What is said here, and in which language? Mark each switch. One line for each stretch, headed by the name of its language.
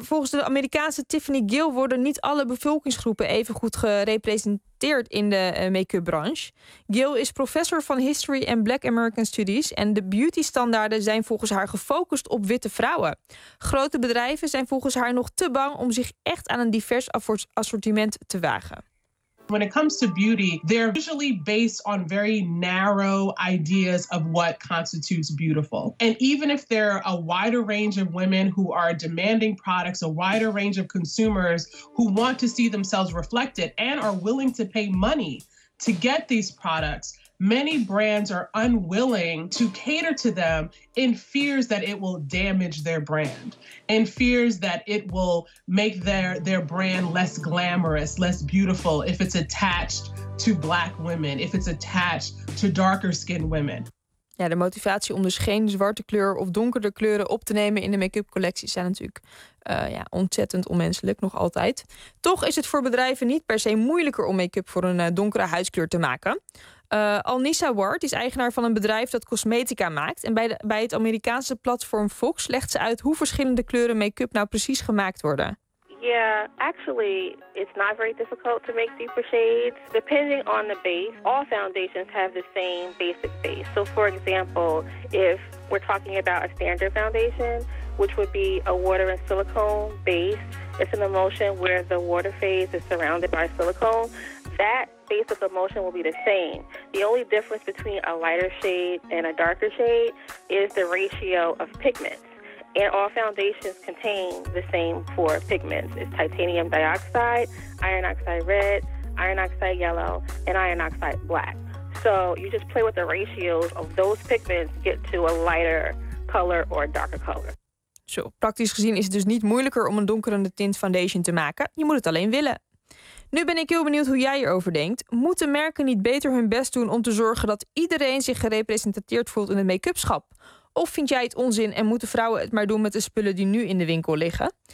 Dutch: Volgens de Amerikaanse Tiffany Gill worden niet alle bevolkingsgroepen even goed gerepresenteerd in de make-upbranche. Gill is professor van History en Black American Studies en de beautystandaarden zijn volgens haar gefocust op witte vrouwen. Grote bedrijven zijn volgens haar nog te bang om zich echt aan een divers assortiment te wagen.
English: When it comes to beauty, they're usually based on very narrow ideas of what constitutes beautiful. And even if they're a wider range of women who are demanding products, a wider range of consumers who want to see themselves reflected and are willing to pay money to get these products, many brands are unwilling to cater to them in fears that it will damage their brand, in fears that it will make their brand less glamorous, less beautiful if it's attached to Black women, if it's attached to darker skinned women.
Dutch: Ja, de motivatie om dus geen zwarte kleur of donkere kleuren op te nemen in de make-up collectie zijn natuurlijk ontzettend onmenselijk, nog altijd. Toch is het voor bedrijven niet per se moeilijker om make-up voor een donkere huidskleur te maken. Alnisa Ward is eigenaar van een bedrijf dat cosmetica maakt. En bij het Amerikaanse platform Fox legt ze uit hoe verschillende kleuren make-up nou precies gemaakt worden.
English: Yeah, actually, it's not very difficult to make deeper shades. Depending on the base, all foundations have the same basic base. So for example, if we're talking about a standard foundation, which would be a water and silicone base, it's an emulsion where the water phase is surrounded by silicone. That basic emulsion will be the same. The only difference between a lighter shade and a darker shade is the ratio of pigments. And all foundations contain the same four pigments. It's titanium dioxide, iron oxide red, iron oxide yellow, and iron oxide black. So you just play with the ratios of those pigments to get to a lighter color or a darker color.
Dutch: Zo, praktisch gezien is het dus niet moeilijker om een donkerende tint foundation te maken. Je moet het alleen willen. Nu ben ik heel benieuwd hoe jij erover denkt. Moeten merken niet beter hun best doen om te zorgen dat iedereen zich gerepresenteerd voelt in het make-upschap? Of vind jij het onzin en moeten vrouwen het maar doen met de spullen die nu in de winkel liggen?